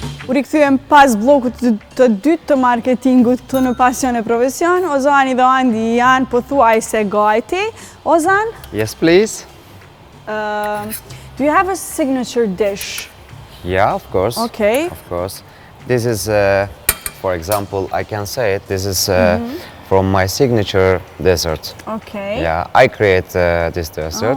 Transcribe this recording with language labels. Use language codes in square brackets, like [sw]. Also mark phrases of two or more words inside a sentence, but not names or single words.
[sq] U rikthyem pas bllokut të dytë të marketingut të në Pasion e Profesion. Ozani dhe Andi janë pothuajse gati. [en] Ozan, Yes, please. do you have a signature dish? Yeah, of course. Okay. Of course. This is, for example, I can say it. This is from my signature dessert. Okay. Yeah, I create this dessert.